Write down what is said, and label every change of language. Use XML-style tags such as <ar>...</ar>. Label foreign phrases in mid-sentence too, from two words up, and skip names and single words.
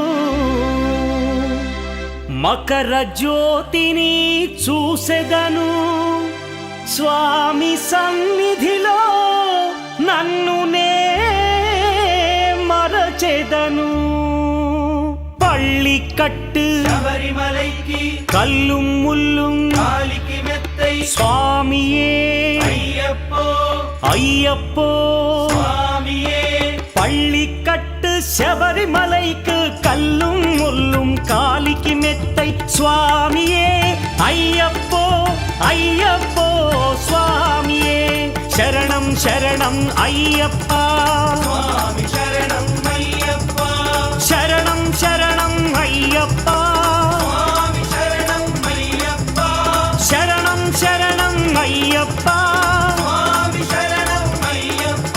<te>మకర జ్యోతిని చూసెదను స్వామి సన్నిధిలో నన్ను నే మరచెదను</te> <ta>பள்ளிக் கட்டு శబరిమలైకి கல்லும் முள்ளும் காலுக்கு மெத்தை స్వామియే అయ్యప్పో అయ్యప్పో స్వామియే பள்ளிக்கட்டு శబరిమలైக்கு கல்லும் முள்ளும் காலிக்கு மெத்தை சுவாமியே ஐயப்போ ஐயப்போ சுவாமியே</ta> <te>శరణం శరణం అయ్యప్ప స్వామి శరణం అయ్యప్ప శరణం శరణం అయ్యప్ప స్వామి శరణం అయ్యప్ప శరణం శరణం అయ్యప్ప స్వామి శరణం అయ్యప్ప</te>